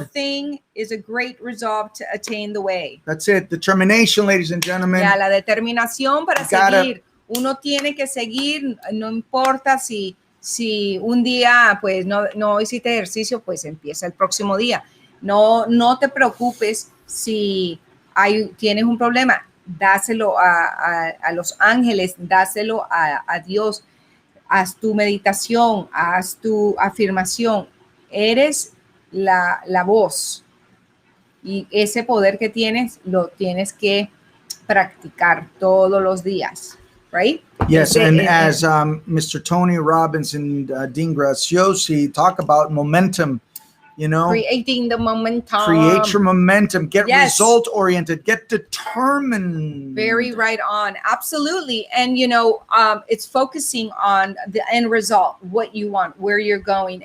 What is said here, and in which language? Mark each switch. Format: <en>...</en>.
<en>The thing is a great resolve to attain the way. That's it. Determination, ladies and gentlemen.</en> <es>La determinación para seguir. Uno tiene que seguir, no importa si un día pues no hiciste ejercicio, pues empieza el próximo día. No te preocupes si tienes un problema. Dáselo a los ángeles, dáselo a Dios. Haz tu meditación, haz tu afirmación. Eres la voz. Y ese poder que tienes, lo tienes que practicar todos los días.</es> <en>Right? Yes, as Mr. Tony Robbins and Dean Graziosi talk about momentum, creating the momentum. Create your momentum. Get result oriented. Get determined. Very right on. Absolutely. And it's focusing on the end result, what you want, where you're going.</en>